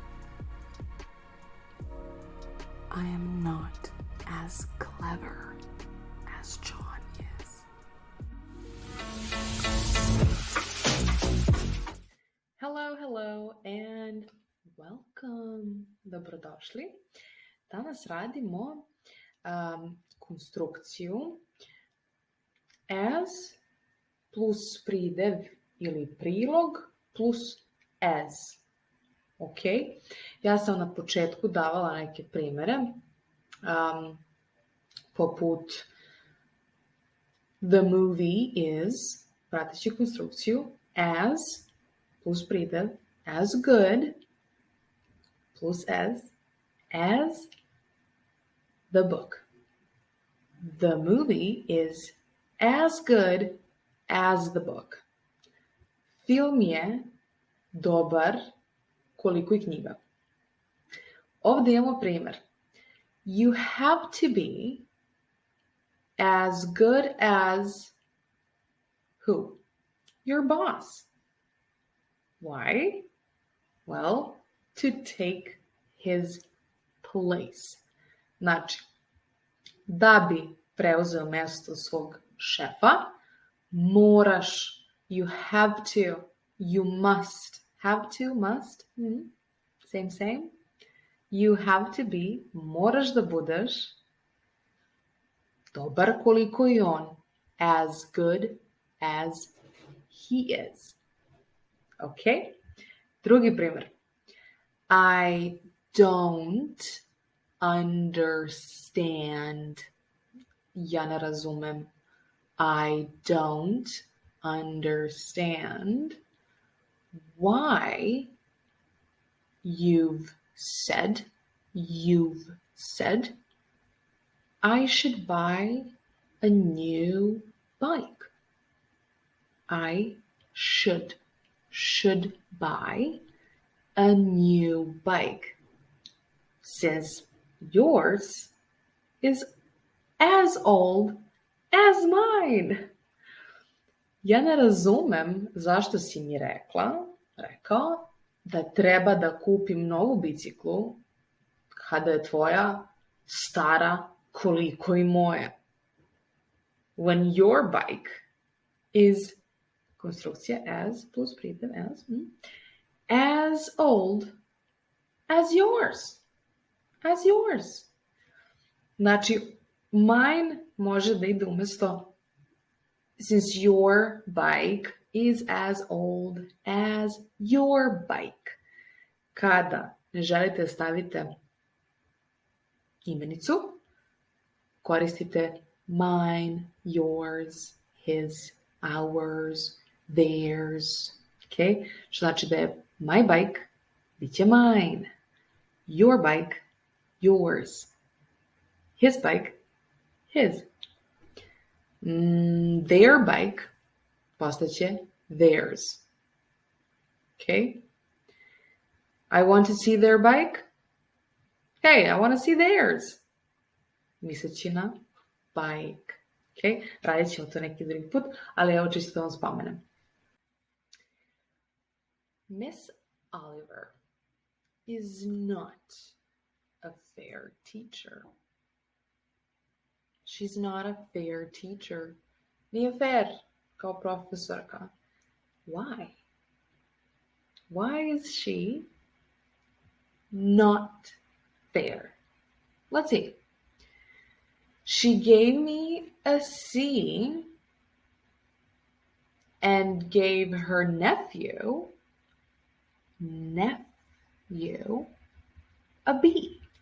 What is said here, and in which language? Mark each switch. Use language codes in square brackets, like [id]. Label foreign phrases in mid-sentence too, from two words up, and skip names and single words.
[en] I am not as clever as John is. Hello, and welcome. [sr] Dobrodošli. Danas radimo konstrukciju [en] as plus [sr] pridev ili prilog [en] plus as. [sr] Ok? Ja sam na početku davala neke primere, poput [en] the movie is, [sr] prateći konstrukciju, [en] as plus pridev, as good, plus as the book. The movie is as good as the book. [sr] Film je dobar koliko i knjiga. [hr] Ovdje imamo primjer. [en] You have to be as good as who? Your boss. Why? Well, to take his place. [hr] Znači, da bi preuzeo mjesto svog šefa, moraš, [en] you have to, you must, have to, must, same. You have to be, [sr] moraš da budeš dobar koliko i on, [en] as good as he is. [hr] Ok? Drugi primjer. [en] I don't understand. [sr] Ja ne razumem. [en] I don't understand why you've said I should buy a new bike. I should buy a new bike, since yours is as old as mine. [sr] Ja ne razumem zašto si mi rekao da treba da kupim novu biciklu kada je tvoja stara koliko i moja. [en] When your bike is, konstrukcija as plus pridev as old as yours. As yours. Znači, mine [sr] može da ide umjesto [en] since your bike is as old as your bike. [sr] Kada ne želite stavite imenicu, koristite [en] mine, yours, his, ours, theirs. Okay? [hr] Što znači da je [en] my bike, [hr] bit će mine. [en] Your bike, yours. His bike, his. Their bike, postaće theirs. Okay? I want to see their bike. Hey, I want to see theirs. [sr] Misleći na bike. Okay? [hr] Radit ćemo to neki drugi put, ali evo čisto da vam spomenem. [en] Miss Oliver is not a fair teacher. She's not a fair teacher. [sr] Nije fair kao profesorka. [en] Why? Why is she not fair? Let's see. She gave me a C and gave her nephew a B.